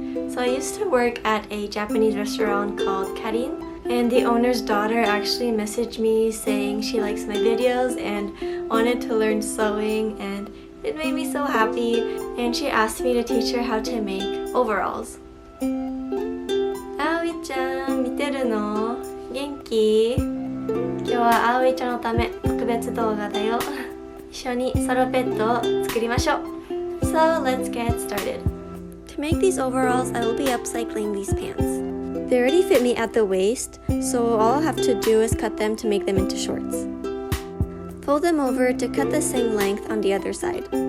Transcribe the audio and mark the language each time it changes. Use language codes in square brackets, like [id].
[en] So I used to work at a Japanese restaurant called Karin, and the owner's daughter actually messaged me saying she likes my videos and wanted to learn sewing, and it made me so happy, and she asked me to teach her how to make overalls. [ja] Aoi-chan, 見てるの？元気？今日は葵ちゃんのため特別動画だよ。一緒にサロペットを作りましょう。 [en] So let's get started. To make these overalls, I will be upcycling these pants. They already fit me at the waist, so all I'll have to do is cut them to make them into shorts. Fold them over to cut the same length on the other side.